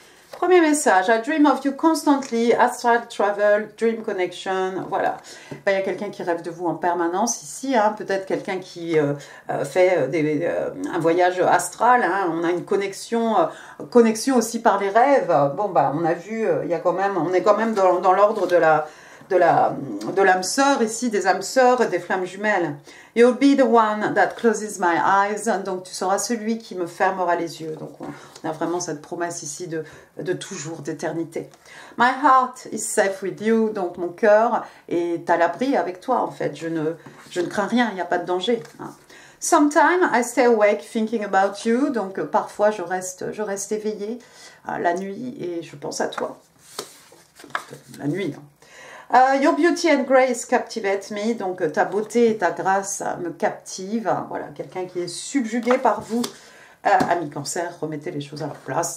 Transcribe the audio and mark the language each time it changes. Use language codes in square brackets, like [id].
[fr] Premier message, [en] I dream of you constantly, astral travel, dream connection. [fr] Voilà. Ben, il y a quelqu'un qui rêve de vous en permanence ici. Hein. Peut-être quelqu'un qui fait un voyage astral. Hein. On a une connexion aussi par les rêves. Bon, bah, on a vu, on est quand même dans l'ordre de l'âme sœur ici, des âmes sœurs et des flammes jumelles. [en] You'll be the one that closes my eyes. [fr] Donc tu seras celui qui me fermera les yeux. Donc on a vraiment cette promesse ici de toujours, d'éternité. [en] My heart is safe with you. [fr] Donc mon cœur est à l'abri avec toi en fait. Je ne crains rien, il n'y a pas de danger. Hein. [en] Sometimes I stay awake thinking about you. [fr] Donc parfois je reste éveillée la nuit et je pense à toi. La nuit, hein. [en] Your beauty and grace captivate me. [fr] Donc ta beauté et ta grâce me captivent. Voilà, quelqu'un qui est subjugué par vous. Ami cancer, remettez les choses à leur place.